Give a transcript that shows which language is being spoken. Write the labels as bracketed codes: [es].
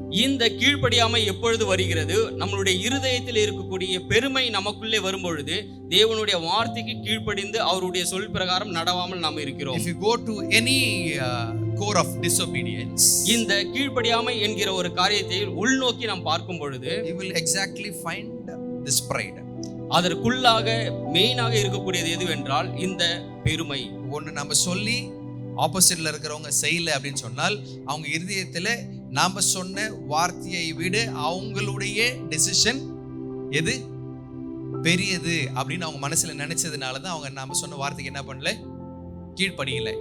[ta] இந்த கீழ்ப்படியாமை எப்பொழுது வருகிறது? நம்மளுடைய இருதயத்தில் இருக்கக்கூடிய பெருமை நமக்குள்ளே வரும்பொழுது தேவனுடைய வார்த்தைக்கு கீழ்ப்படிந்து அவருடைய சொல் பிரகாரம் நடவாமல் நாம் இருக்கிறோம். [en] If you go to any core of disobedience, [ta] இந்த கீழ்ப்படியாமை என்கிற ஒரு காரியத்தை உள்நோக்கி நாம் பார்க்கும் பொழுது [en] you will exactly find this pride. [ta] அதற்குள்ளாக மெயினாக இருக்கக்கூடியது எதுவென்றால் இந்த பெருமை. ஒன்று நம்ம சொல்லி ஆப்போசிட்ல இருக்கிறவங்க செய்யல அப்படின்னு சொன்னால் அவங்க இருதயத்துல நாம சொன்ன வார்த்தையை விட அவங்களுடைய டெசிஷன் எது பெரியது அப்படின்னு அவங்க மனசுல நினைச்சதுனால தான் அவங்க நாம சொன்ன வார்த்தைக்கு என்ன பண்ணல, கீழ்ப்படியல.